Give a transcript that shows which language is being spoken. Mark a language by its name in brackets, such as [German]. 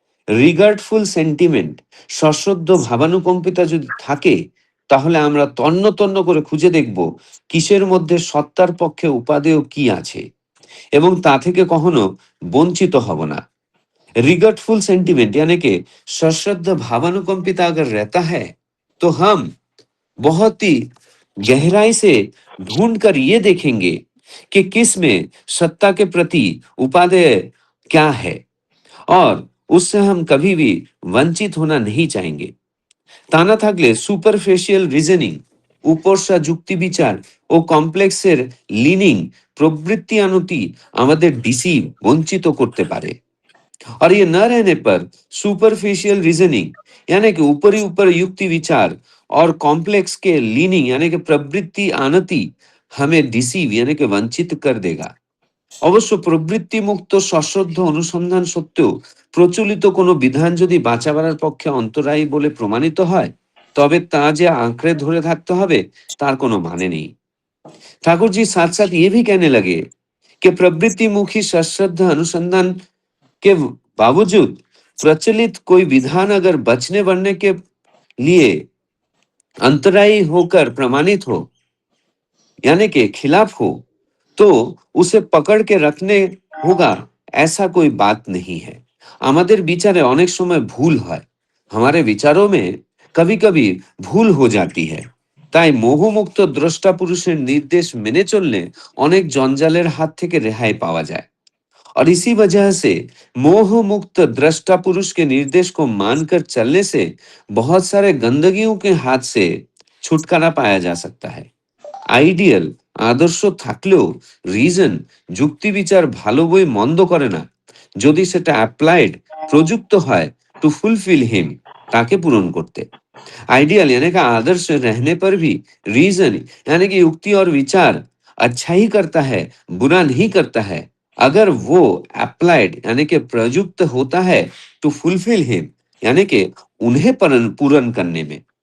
[Bangla] রিগার্ডফুল sentiment, সশ্রদ্ধ ভাবানুকম্পিতা যদি থাকে তাহলে আমরা তন্ন তন্ন করে খুঁজে দেখব কিসের মধ্যে সত্তার পক্ষে উপাদেয় কি আছে এবং তা থেকে কখনো বঞ্চিত হব না। [Hindi] रिगर्टफुल सेंटिमेंट यानी कि सश्रद्ध भावानुकंपिता अगर रहता है तो हम बहुत ही गहराई से ढूंढ कर ये देखेंगे कि किस में सत्ता के प्रति उपादेय क्या है, और उससे हम कभी भी वंचित होना नहीं चाहेंगे। [Bangla] তা না থাকলে সুপারফিশিয়াল রিজনিং, উপরসা যুক্তি বিচার ও কমপ্লেক্সের লিনিং প্রবৃত্তি আনতি আমাদের ডিসিভ বঞ্চিত করতে পারে। [Hindi] और ये न रहने पर सुपरफिशियल रीजनिंग यानी कि ऊपरी ऊपर युक्ति विचार और कॉम्प्लेक्स के लीनिंग यानी कि प्रवृत्ति आनति हमें डिसीव यानी कि वंचित कर देगा। [Bangla] অবশ্য প্রবৃত্তি মুক্ত সশ্রদ্ধ অনুসন্ধান সত্ত্বেও প্রচলিত কোনো বিধান যদি বাঁচাবার পক্ষে অন্তরায়ী বলে প্রমাণিত হয়, তবে তা যে আঁকড়ে ধরে থাকতে হবে তার কোনো মানে নেই। [Hindi] ठाकुर जी साथ साथ ये भी कहने लगे कि प्रवृत्ति मुखी सश्रद्ध अनुसंधान के बावजूद प्रचलित कोई विधान अगर बचने बढ़ने के लिए अंतरायी होकर प्रमाणित हो यानी कि खिलाफ हो, तो उसे पकड़ के रखने होगा, ऐसा कोई बात नहीं है। [Bangla] আমাদের বিচারে অনেক সময় ভুল হয়, [Hindi] हमारे विचारों में कभी कभी ভুল हो जाती है। [Bangla] তাই মোহমুক্ত দ্রষ্টা পুরুষের নির্দেশ মেনে চললে অনেক জঞ্জালের হাত থেকে রেহাই পাওয়া যায়। [Hindi] और इसी वजह से मोह मुक्त दृष्टा पुरुष के निर्देश को मानकर चलने से बहुत सारे गंदगियों के हाथ से छुटकारा पाया जा सकता है। [Bangla] আইডিয়াল আদর্শ থাকলেও রিজন যুক্তি বিচার ভালো বই মন্দ করে না, যদি সেটা অ্যাপ্লাইড প্রযুক্ত হয় টু ফুলফিल हिम ताके पूर्ण करते। [Hindi] आइडियल यानी कि आदर्श रहने पर भी रीजन यानी कि युक्ति और विचार अच्छा ही करता है, बुरा नहीं करता है, अगर वो अप्लाइड यानी कि प्रयुक्त होता है टू फुलफिल हिम यानी कि उन्हें पूर्ण करने में।